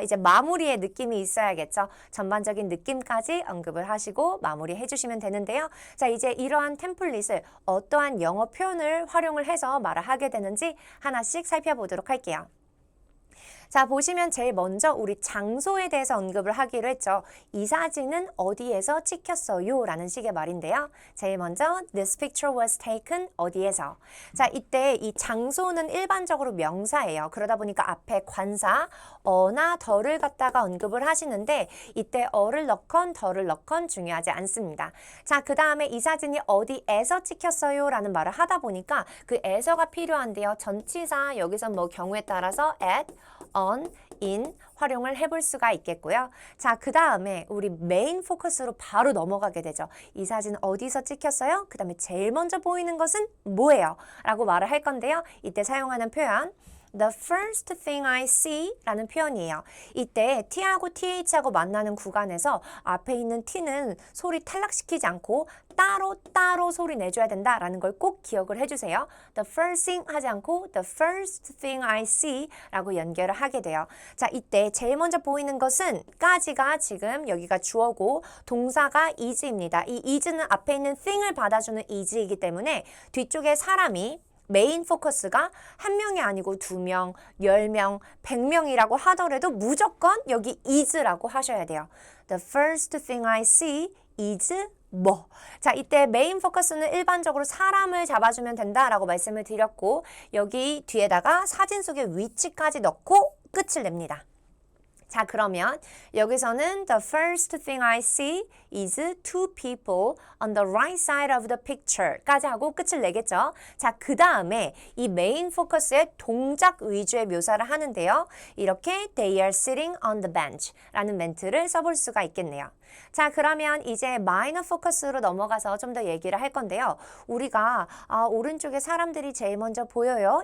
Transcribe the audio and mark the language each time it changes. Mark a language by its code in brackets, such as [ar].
[ko] 이제 마무리의 느낌이 있어야겠죠. 전반적인 느낌까지 언급을 하시고 마무리해 주시면 되는데요. 자, 이제 이러한 템플릿을 어떠한 영어 표현을 활용을 해서 말을 하게 되는지 하나씩 살펴보도록 할게요. 자, 보시면 제일 먼저 우리 장소에 대해서 언급을 하기로 했죠. 이 사진은 어디에서 찍혔어요? 라는 식의 말인데요. 제일 먼저 [en] This picture was taken [ko] 어디에서. 자, 이때 이 장소는 일반적으로 명사예요. 그러다 보니까 앞에 관사, 어나 더를 갖다가 언급을 하시는데 이때 어를 넣건 더를 넣건 중요하지 않습니다. 자, 그 다음에 이 사진이 어디에서 찍혔어요? 라는 말을 하다 보니까 그 에서가 필요한데요. 전치사 여기서 뭐 경우에 따라서 at, on, in 활용을 해볼 수가 있겠고요. 자, 그 다음에 우리 메인 포커스로 바로 넘어가게 되죠. 이 사진 어디서 찍혔어요? 그 다음에 제일 먼저 보이는 것은 뭐예요? 라고 말을 할 건데요. 이때 사용하는 표현 [en] The first thing I see [ko] 라는 표현이에요. 이때 T하고 TH하고 만나는 구간에서 앞에 있는 T는 소리 탈락시키지 않고 따로 소리 내줘야 된다라는 걸 꼭 기억을 해주세요. [en] The first thing [ko] 하지 않고 [en] The first thing I see [ko] 라고 연결을 하게 돼요. 자, 이때 제일 먼저 보이는 것은 까지가 지금 여기가 주어고 동사가 is입니다. 이 is는 앞에 있는 thing을 받아주는 is이기 때문에 뒤쪽에 사람이 메인 포커스가 한 명이 아니고 2명, 10명, 100명이라고 하더라도 무조건 여기 is라고 하셔야 돼요. [en] The first thing I see is 뭐. [ko] 자, 이때 메인 포커스는 일반적으로 사람을 잡아주면 된다라고 말씀을 드렸고 여기 뒤에다가 사진 속의 위치까지 넣고 끝을 냅니다. 자, 그러면 여기서는 [en] the first thing I see is two people on the right side of the picture [ko] 까지 하고 끝을 내겠죠. 자, 그 다음에 이 메인 포커스의 동작 위주의 묘사를 하는데요. 이렇게 [en] they are sitting on the bench [ko] 라는 멘트를 써볼 수가 있겠네요. 자, 그러면 이제 마이너 포커스로 넘어가서 좀 더 얘기를 할 건데요. 우리가 오른쪽에 사람들이 제일 먼저 보여요.